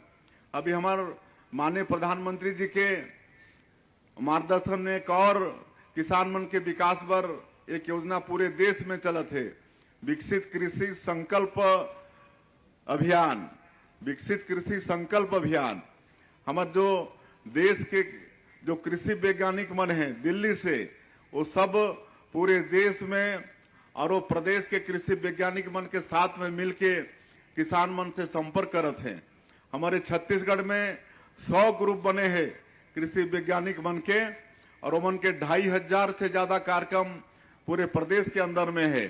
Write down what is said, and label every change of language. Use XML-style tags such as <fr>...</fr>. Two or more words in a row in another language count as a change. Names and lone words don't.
<hne>अभी हमार माननीय प्रधानमंत्री जी के मार्गदर्शन में एक और किसान मन के विकास पर एक योजना पूरे देश में चलत है, विकसित कृषि संकल्प अभियान। विकसित कृषि संकल्प अभियान हमार जो देश के जो कृषि वैज्ञानिक मन हैं दिल्ली से, वो सब पूरे देश में और वो प्रदेश के कृषि वैज्ञानिक मन के साथ में मिलके किसान मन से संपर्क करत हैं। हमारे छत्तीसगढ़ में 100 ग्रुप बने हैं कृषि वैज्ञानिक मन के, और उमन के 2500 से ज्यादा कार्यक्रम पूरे प्रदेश के अंदर में है।</hne>